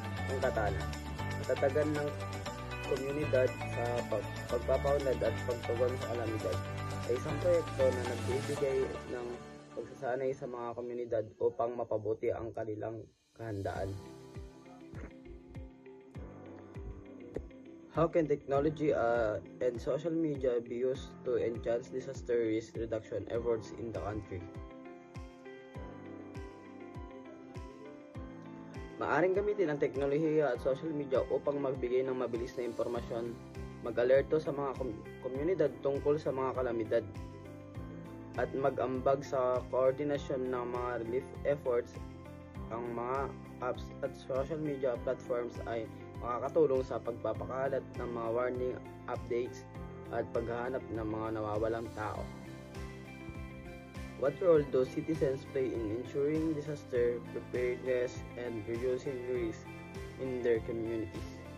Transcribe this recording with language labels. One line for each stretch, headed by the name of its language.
Filipino: Ang katana, katatagan ng komunidad sa pagpapaunlad at pagtugon sa kalamidad ay isang proyekto na nagbibigay ng pagsasanay sa mga komunidad upang mapabuti ang kanilang kahandaan.
English: How can technology and social media be used to enhance disaster risk reduction efforts in the country?
Filipino: Maaring gamitin ang teknolohiya at social media upang magbigay ng mabilis na impormasyon, mag-alerto sa mga komunidad tungkol sa mga kalamidad, at mag-ambag sa koordinasyon ng mga relief efforts. Ang mga apps at social media platforms ay makakatulong sa pagpapakalat ng mga warning updates at paghahanap ng mga nawawalang tao.
English: What role do citizens play in ensuring disaster preparedness and reducing risk in their communities?